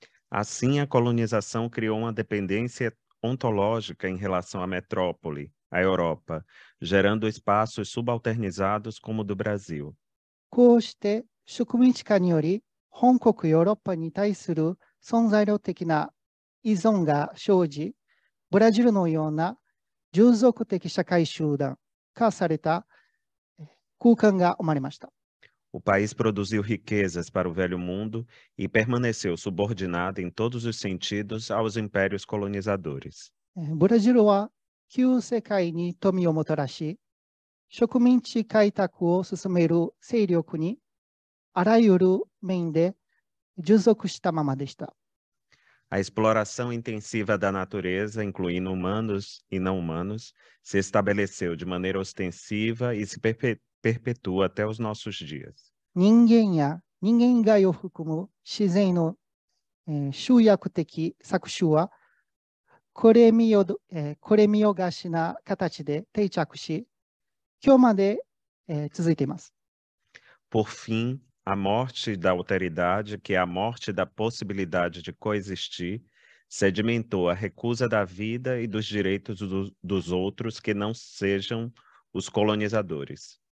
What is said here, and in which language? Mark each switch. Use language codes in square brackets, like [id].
[pt] Assim, a colonização criou uma dependência ontológica em relação à metrópole, a Europa, gerando espaços subalternizados como o do Brasil. [ja] こうして植民地化により、本国ヨーロッパに対する存在量的な依存が生じ、ブラジルのような従属的社会集団化された空間が生まれました。 [pt] O país produziu riquezas para o velho mundo e permaneceu subordinado em todos os sentidos aos impérios colonizadores. [ja] ブラジルは旧世界に富をもたらし、植民地開拓を進める勢力にあらゆる面で従属したままでした。 [pt] A exploração intensiva da natureza, incluindo humanos e não humanos, se estabeleceu de maneira ostensiva e se perpetua até os nossos dias. [ja] 人間や人間以外を含む自然の、集約的搾取はこれ見よがしな形で定着し、今日まで、続いています。 [pt] Por fim, a morte da alteridade, que é a morte da possibilidade de coexistir, sedimentou a recusa da vida e dos direitos dos outros que não sejam os colonizadores.